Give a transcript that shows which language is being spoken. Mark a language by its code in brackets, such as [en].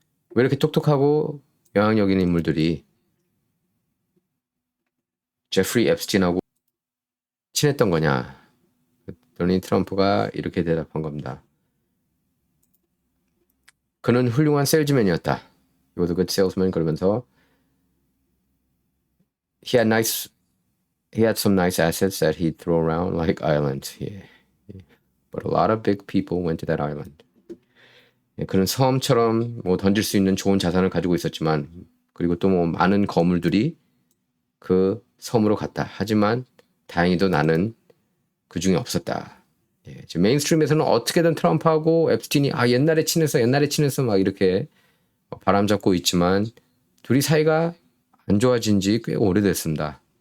[ko] 왜 이렇게 똑똑하고 영향력 있는 인물들이 제프리 앱스틴하고 친했던 거냐? 그랬더니 트럼프가 이렇게 대답한 겁니다. 그는 훌륭한 세일즈맨이었다. [en] He was a good salesman. [ko] 그러면서 [en] he had some nice assets that he'd throw around like islands. But a lot of big people went to that island. [ko] 그는 섬처럼 뭐 던질 수 있는 좋은 자산을 가지고 있었지만, 그리고 또 뭐 많은 거물들이 그 섬으로 갔다. 하지만 다행히도 나는 그 중에 없었다. 지금 메인스트림에서는 어떻게든 트럼프하고 앱스틴이 옛날에 친해서 막 이렇게 바람잡고 있지만 둘이 사이가 안 좋아진 지 꽤 오래됐습니다.